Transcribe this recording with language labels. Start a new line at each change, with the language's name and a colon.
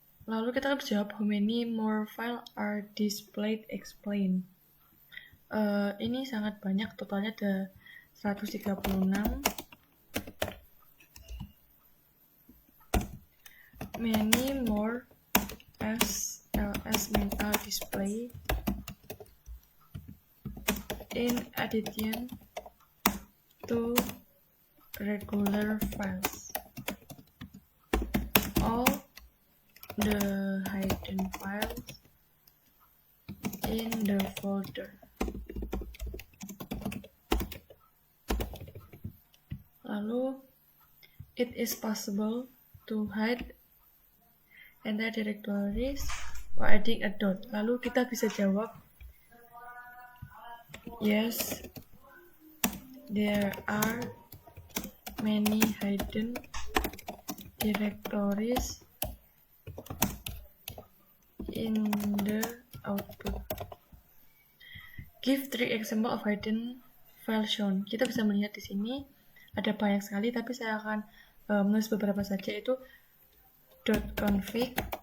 Indonesian: Lalu kita bisa jawab
English: how many more file are displayed, explain.
Indonesian: Ini sangat banyak, totalnya ada 136.
English: Many more ls-la display in addition to regular files. All the hidden files in the folder.
Indonesian: Lalu,
English: it is possible to hide entire directories by adding a dot.
Indonesian: Lalu kita bisa jawab,
English: yes, there are many hidden directories in the output. Give 3 example of hidden file shown.
Indonesian: Kita bisa melihat di sini ada banyak sekali, tapi saya akan menulis beberapa saja, yaitu .config,